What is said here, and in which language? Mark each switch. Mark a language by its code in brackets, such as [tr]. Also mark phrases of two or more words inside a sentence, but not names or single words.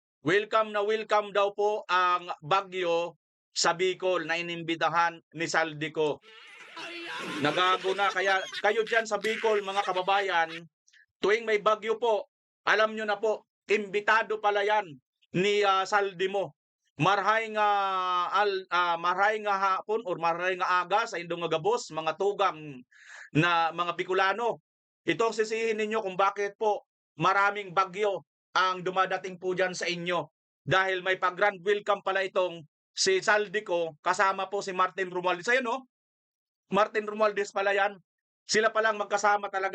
[tl] welcome daw po ang bagyo sa Bicol na inimbitahan ni Saldico. Nagago na. Kaya kayo dyan sa Bicol, mga kababayan, tuwing may bagyo po, alam nyo na po, imbitado pala yan ni Saldimo. [bik] Marhay nga hapon or marhay nga aga sa indong nga gabos, mga tugang na mga Bicolano. [tl] Ito ang sisihin ninyo kung bakit po maraming bagyo ang dumadating po dyan sa inyo. Dahil may pag- [en] grand welcome [tl] pala itong si Saldico kasama po si Martin Romualdez. Ayun, no? Martin Romualdez pala yan. Sila palang magkasama talaga.